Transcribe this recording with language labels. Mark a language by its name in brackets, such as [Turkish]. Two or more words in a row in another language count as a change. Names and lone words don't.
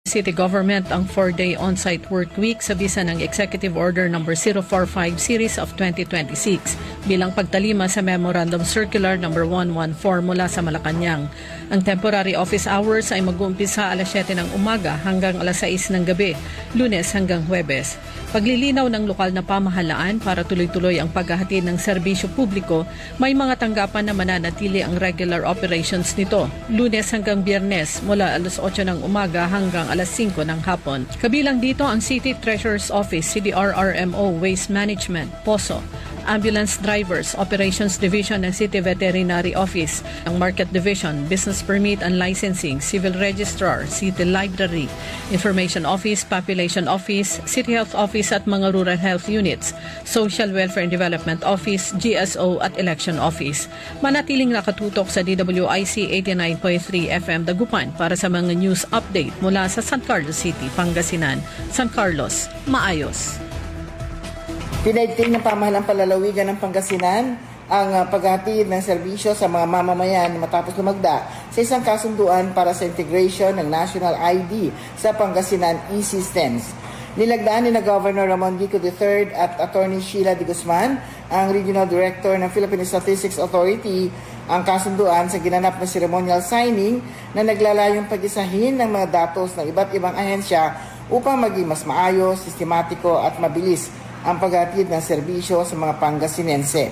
[Filipino] City Government ang [English] 4-day on-site work week [Filipino] sa bisa ng Executive Order No. 045 Series of 2026 bilang pagtalima sa Memorandum Circular No. 114 mula sa Malacanang. Ang temporary office hours ay mag-uumpisa alas 7 ng umaga hanggang alas 6 ng gabi, Lunes hanggang Huwebes. Paglilinaw ng lokal na pamahalaan para tuloy-tuloy ang paghahatid ng serbisyo publiko, may mga tanggapan na mananatili ang [English] regular operations [Filipino] nito, Lunes hanggang Biyernes mula alas 8 ng umaga hanggang alas 5 ng hapon. Kabilang dito ang City Treasurer's Office, CDRRMO, Waste Management, POSO, Ambulance Drivers, Operations Division ng City Veterinary Office, ang Market Division, Business Permit and Licensing, Civil Registrar, City Library, Information Office, Population Office, City Health Office at mga Rural Health Units, Social Welfare and Development Office, GSO at Election Office. Manatiling nakatutok sa DWIC 89.3 FM Dagupan para sa mga [English] news update [Filipino] mula sa San Carlos City, Pangasinan. San Carlos, maayos. Pinaigting ng pamahalang palalawigan ng Pangasinan ang paghatid ng serbisyo sa mga mamamayan matapos lumagda sa isang kasunduan para sa integration ng National ID sa Pangasinan e-Systems. Nilagdaan ni na Governor Ramon Gico III at Attorney Sheila de Guzman, ang Regional Director ng Philippine Statistics Authority, ang kasunduan sa ginanap na [English] ceremonial signing [Filipino] na naglalayong pag-isahin ng mga datos ng iba't ibang ahensya upang maging mas maayos, sistematiko at mabilis ang paghatid ng serbisyo sa mga Pangasinense.